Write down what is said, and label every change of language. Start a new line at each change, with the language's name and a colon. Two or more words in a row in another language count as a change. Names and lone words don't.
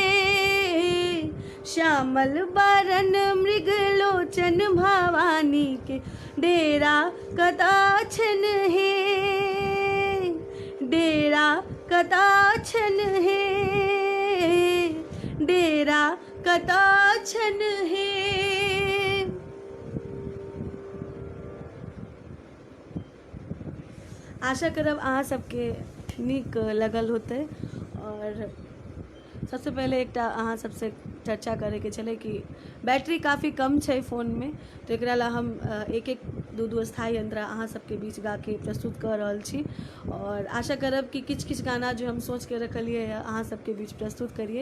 Maithili: श्यामल बरन मृग लोचन भवानी के डेरा कता छन है। डेरा कता छन है। डेरा कता छन है। आशा करब अहाँ सबके नीक लगल होते। और सबसे पहले एक अहाँ सबसे चर्चा करे के छले कि बैटरी काफ़ी कम है फ़ोन में, तो एकरा ला हम एक एक दू स्थायी यंत्र अहाँ सबके बीच गा के प्रस्तुत कर रहल छी। और आशा करब कि किछ किछ गाना जो हम सोच के रखलिए अहाँ सबके बीच प्रस्तुत करिए।